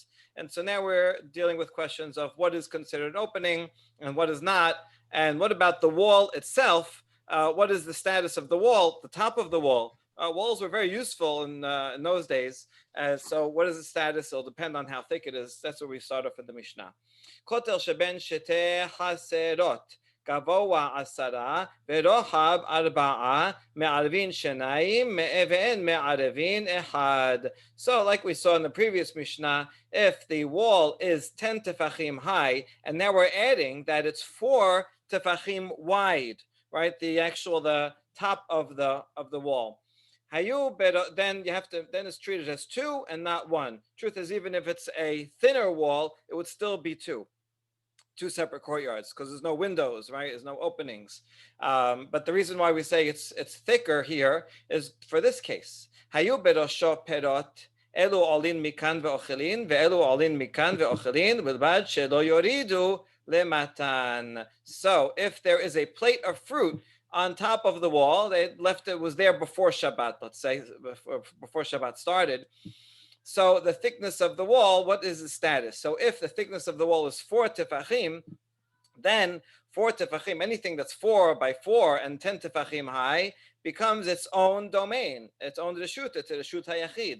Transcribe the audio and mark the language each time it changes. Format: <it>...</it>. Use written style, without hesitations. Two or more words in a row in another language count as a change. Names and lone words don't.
<en>And so now we're dealing with questions of what is considered an opening and what is not, and what about the wall itself? What is the status of the wall, the top of the wall? Walls were very useful in those days. So what is the status? It'll depend on how thick it is. That's where we start off in the Mishnah.</en> <he>כותל שבין שתי חצרות. גבוה 10 ורוחב 4 מערבין 2 ואין מערבין 1.</he> <en>So like we saw in the previous Mishnah, if the wall is 10 tefachim high, and now we're adding that it's 4 tefachim wide, right? The top of the wall. Then it's treated as 2 and not 1. Truth is, even if it's a thinner wall, it would still be 2 separate courtyards because there's no windows, right? There's no openings. But the reason why we say it's thicker here is for this case.</en> <he>היו בראשו פירות אלו עולין מכאן ואוכלין ואלו עולין מכאן ואוכלין ובלבד שלא יורידו למטן.</he> <en>So if there is a plate of fruit on top of the wall, they left it was there before Shabbat, let's say, before Shabbat started. So the thickness of the wall, what is the status? So if the thickness of the wall is 4 tefachim, then 4 tefachim, anything that's 4 by 4 and 10 tefachim high, becomes its own domain, its own reshut, it's a</en> <he>רשות היחיד.</he>